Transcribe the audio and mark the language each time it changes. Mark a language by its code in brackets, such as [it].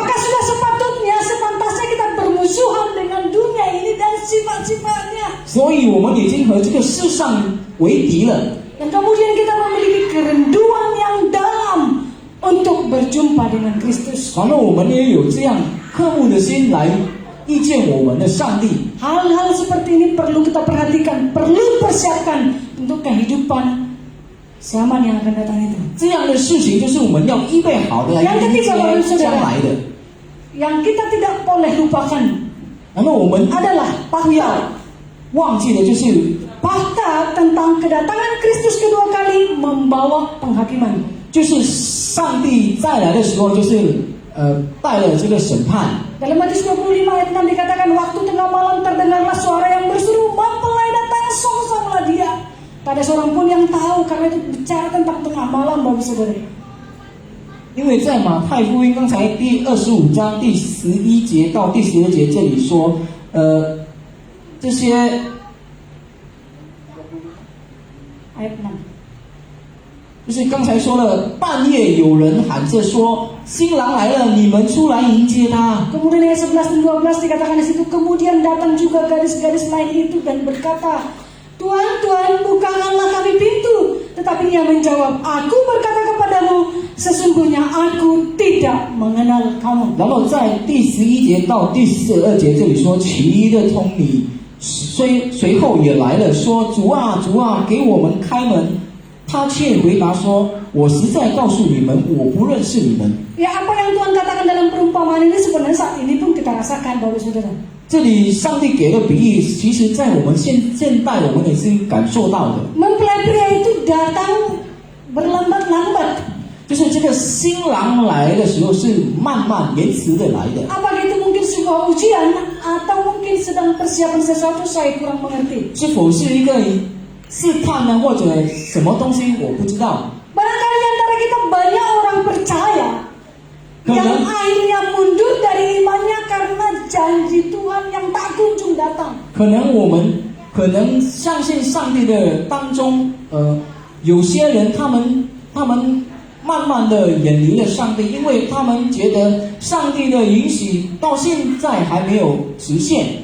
[id] Maka sudah sepantasnya kita bermusuhan dengan dunia ini dan sifat-sifatnya. [zh] 所以我们已经和这个世上为敌了。 [id] Dan kemudian kita memiliki kerinduan yang dalam untuk berjumpa dengan Kristus. [zh] 然后我们也有这样渴慕的心来遇见我们的上帝。 [id] Hal-hal seperti ini perlu kita perhatikan, perlu persiapkan untuk kehidupan zaman yang akan datang itu. [zh] 这样的事情就是我们要预备好的来迎接将来的。 [id] Yang kita tidak boleh lupakan [zh] 然后我们 [id] adalah [zh] 不要忘记的就是 [id] fakta tentang kedatangan Kristus kedua kali membawa penghakiman. [zh] 就是上帝再来的时候，就是带了这个审判。 [id] Dalam Matius 25 ayat 6 dikatakan, waktu tengah malam terdengarlah suara yang berseru, mempelai datang, songsonglah dia. Tak ada seorang pun yang tahu karena itu bicara tentang tengah malam, Bapak Saudara. [zh] 因为在马太福音刚才第25章第11节到第12节这里说，这些 [id] Ayat 6. [zh] 就是刚才说了，半夜有人喊着说：“新郎来了，你们出来迎接他。” [id] Kemudian ayat 11 dan 12 dikatakan di situ, kemudian datang juga gadis-gadis lain itu dan berkata, Tuhan, Tuhan, bukakanlah kami pintu. Tetapi ia menjawab, aku berkata kepadamu, sesungguhnya aku tidak mengenal kamu. [zh] 然后在第11节到第42节这里说，其余的童女随后也来了，说：“主啊，主啊，给我们开门。” 他却回答说：“我实在告诉你们，我不认识你们。” [id] Ya, apa yang Tuhan katakan dalam perumpamaan ini sebenarnya saat ini pun kita rasakan, Bapak Saudara. [zh] 这里上帝给的比喻，其实在我们现代我们也是感受到的。 [id] Mempelai pria itu datang berlambat-lambat. [zh] 就是这个新郎来的时候是慢慢延迟的来的。 [id] Apakah itu mungkin sebuah ujian atau mungkin sedang persiapan sesuatu, saya kurang mengerti. [zh] 是否是一个试探呢，或者什么东西我不知道。 [id] Barangkali antara kita banyak orang percaya yang akhirnya mundur dari imannya karena janji Tuhan yang tak kunjung datang. [zh] 可能我们相信上帝的当中，有些人他们慢慢的远离了上帝，因为他们觉得上帝的允许到现在还没有实现。